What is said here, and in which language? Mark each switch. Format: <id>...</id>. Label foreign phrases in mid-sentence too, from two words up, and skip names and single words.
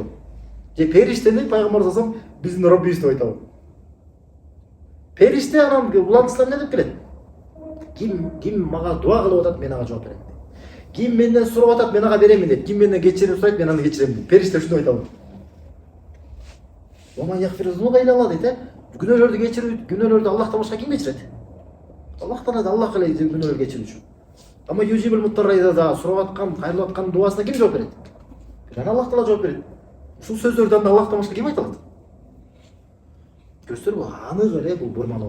<ky>Же периштени пайгамбар</ky> <ar>صلى الله عليه وسلم</ar> <ky>биздин Роббибиз деп айтабы? Периште анан улантысына эмне деп келет? Ким мага дуа кылып атат, мен ага жооп берем. Ким менден сурап атат, мен ага беремин дейт. Ким менден кечирим сурайт, мен аны кечирем дейт. Периште ушуну айтабы?</ky> <ar>ومن يغفر الذنوب إلا الله дейт.</ar> <ky>Күнөөлөрдү кечирүү, күнөөлөрдү Аллахтан башка ким кечирет? Аллахтан Аллах эле күнөөлөрдү кечирүүчү.</ky> <ar>أمن يجيب المضطر إذا</ar> <ky>сурап аткан, кайрылып аткан дуасына ким жооп берет? Жана Аллах таала жооп берет. Ушул сөздөрдү анда Аллахтан башка ким айта алат? Көрсөтөр, бул анык эле бул бурмалоо.</ky>